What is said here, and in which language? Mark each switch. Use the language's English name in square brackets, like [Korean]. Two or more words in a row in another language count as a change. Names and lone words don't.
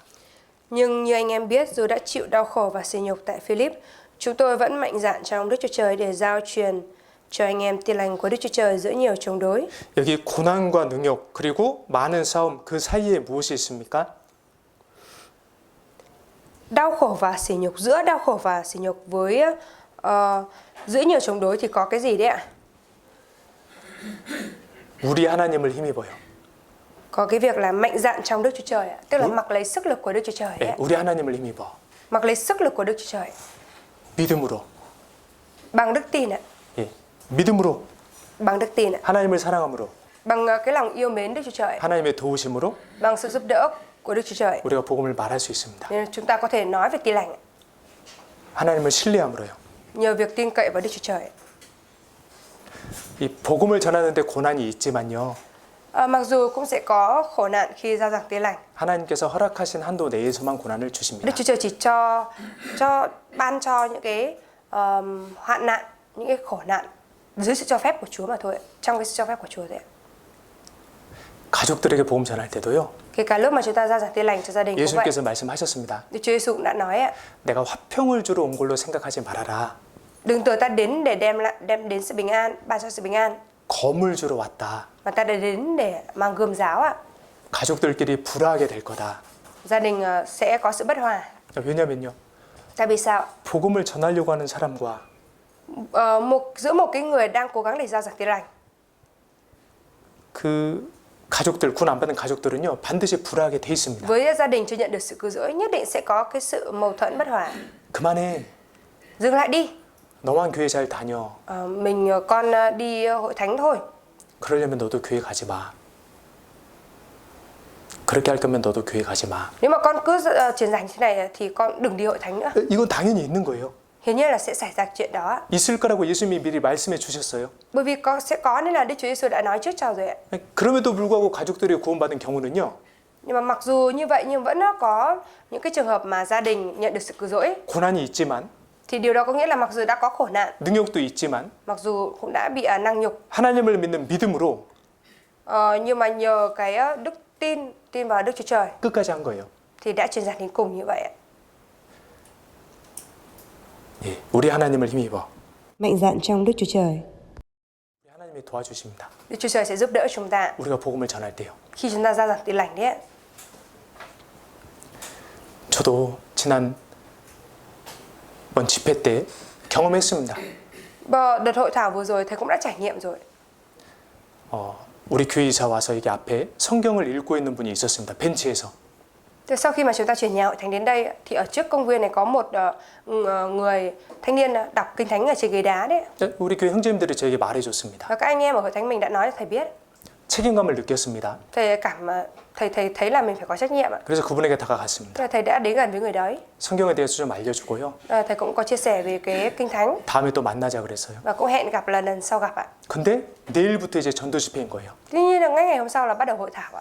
[Vietnamese] Nhưng như anh em biết, dù đã chịu đau khổ và sỉ nhục tại Philip, chúng tôi vẫn mạnh dạn trong Đức Chúa Trời để giao truyền cho anh em tin lành của Đức Chúa Trời giữa nhiều chống đối. [Korean] 여기 고난과 능욕 그리고 많은 싸움 그 사이에 무엇이 있습니까? [Vietnamese] Đau khổ và sỉ nhục, giữa đau khổ và sỉ nhục với giữa nhiều chống đối thì có cái gì đấy ạ? [Korean] 우리 하나님을 힘입어요. [Vietnamese] Có cái việc là mạnh dạn trong Đức Chúa Trời ạ, tức là mặc lấy sức lực của Đức Chúa Trời [Korean] 네, [Vietnamese] ạ. [Korean] 우리 하나님을 힘입어. [Vietnamese] Mặc lấy sức lực của Đức Chúa Trời [Korean] 믿음으로. [Vietnamese] bằng đức tin ạ, [Korean] 예, 믿음으로. [Vietnamese] bằng đức tin ạ, [Korean] 하나님을 사랑함으로. [Vietnamese] bằng cái lòng yêu mến Đức Chúa Trời, [Korean] 하나님의 도우심으로 [Vietnamese] bằng sự giúp đỡ của Đức Chúa Trời. [Korean] 우리가 복음을 말할 수 있습니다. [Vietnamese] Nên chúng ta có thể nói về tin lành ạ, [Korean] 하나님을 신뢰함으로요. [Vietnamese] nhờ việc tin cậy vào Đức Chúa Trời. [Korean] 이 복음을 전하는데 고난이 있지만요. [Vietnamese] Mặc dù cũng sẽ có khổ nạn khi giao giảng tin lành, [Korean] 하나님께서 허락하신 한도 내에서만 고난을 [Vietnamese] Đức [Korean] 주십니다. [Vietnamese] Chúa Trời chỉ ban cho những cái hoạn nạn, những cái khổ nạn dưới sự cho phép của Chúa mà thôi ạ, trong cái sự cho phép của Chúa thôi ạ. [Korean] 가족들에게 복음 전할 때도요. [Vietnamese] Kể cả lúc mà chúng ta giao giảng tin lành cho gia đình cũng vậy. [Korean] 예수님께서 말씀하셨습니다. [Vietnamese] Đức Chúa Giêsu cũng đã nói ạ, [Korean] 내가 화평을 주러 온 걸로 생각하지 말아라. [Vietnamese] đừng tưởng ta đến để đem đến sự bình an, ban cho sự bình an, [Korean] 검을 주러 왔다. [Vietnamese] mà ta đã đến để mang gươm giáo ạ. [Korean] 가족들끼리 불화하게 될 거다. [Vietnamese] Gia đình sẽ có sự bất hòa. [Korean] 왜냐면요. [Vietnamese] Tại vì sao? [Korean] 복음을 전하려고 하는 사람과 [Vietnamese] Giữa một cái người đang cố gắng để giao giảng tin lành, [Korean] 그 가족들, 군 안 받은 가족들은요. 반드시 불화하게 돼 있습니다. [Vietnamese] với gia đình chưa nhận được sự cứu rỗi nhất định sẽ có cái sự mâu thuẫn bất hòa. [Korean] 그만해. [Vietnamese] Dừng lại đi. [Korean] 너만 교회 잘 다녀. [Vietnamese] Con đi hội thánh thôi. [Korean] 그러려면 너도 교회 가지 마. 그렇게 할 거면 너도 교회 가지 마. [Vietnamese] Nếu mà con cứ truyền giảng như thế này thì con đừng đi hội thánh nữa. [Korean] 이건 당연히 있는 거예요. [Vietnamese] Hiển nhiên là sẽ xảy ra chuyện đó. [Korean] 있을 거라고 예수님이 미리 말씀해 주셨어요. [Vietnamese] Bởi vì sẽ có nên là Đức Chúa Giêsu đã nói trước cho rồi ạ. [Korean] 그럼에도 불구하고 가족들이 구원받은 경우는요. [Vietnamese] Nhưng mà mặc dù như vậy nhưng vẫn có những cái trường hợp mà gia đình nhận được sự cứu rỗi. [Korean] 고난이 있지만 [Vietnamese] Thì điều đó có nghĩa là mặc dù đã có khổ nạn, [Korean] 능욕도 있지만 [Vietnamese] mặc dù cũng đã bị năng nhục, [Korean] 하나님을 믿는 믿음으로 [Vietnamese] nhưng mà nhờ cái đức tin vào Đức Chúa Trời [Korean] 끝까지 한 거예요. [Vietnamese] thì đã truyền giảng đến cùng như vậy ạ. [Korean] 예, 우리 하나님을 힘입어. [Vietnamese] Mạnh dạn trong Đức Chúa Trời. [Korean] 우리 하나님이 도와주십니다. [Vietnamese] Đức Chúa Trời sẽ giúp đỡ chúng ta [Korean] 우리가 복음을 전할 때요. [Vietnamese] khi chúng ta giao giảng tin lành đấy ạ. [Korean] 저도 지난 번 집회 때 경험했습니다. [Vietnamese] Đợt hội thảo vừa rồi thầy cũng đã trải nghiệm rồi. [Korean] 우리 교회 이사 와서 여기 앞에 성경을 읽고 있는 분이 있었습니다. 벤치에서. [Vietnamese] Thế sau khi mà chúng ta chuyển nhà hội thánh đến đây thì ở trước công viên này có một người thanh niên đọc kinh thánh ở trên ghế đá đấy. [Korean] 우리 교회 형제님들이 저에게 말해줬습니다. [Vietnamese] Và các anh em ở hội thánh mình đã nói cho thầy biết. [Korean] 책임감을 느꼈습니다. [Vietnamese] Thầy thấy là mình phải có trách nhiệm ạ. [Korean] 그래서 그분에게 다가갔습니다. [Vietnamese] Thế là thầy đã đến gần với người đấy. [Korean] 성경에 대해서 좀 알려주고요. [Vietnamese] Thầy cũng có chia sẻ về cái kinh thánh [Korean] 다음에 또 만나자 그랬어요. [Vietnamese] và cũng hẹn gặp là lần sau gặp ạ. [Korean] 근데 내일부터 이제 전도 집회인 거예요. [Vietnamese] Tuy nhiên là ngay ngày hôm sau là bắt đầu hội thảo ạ.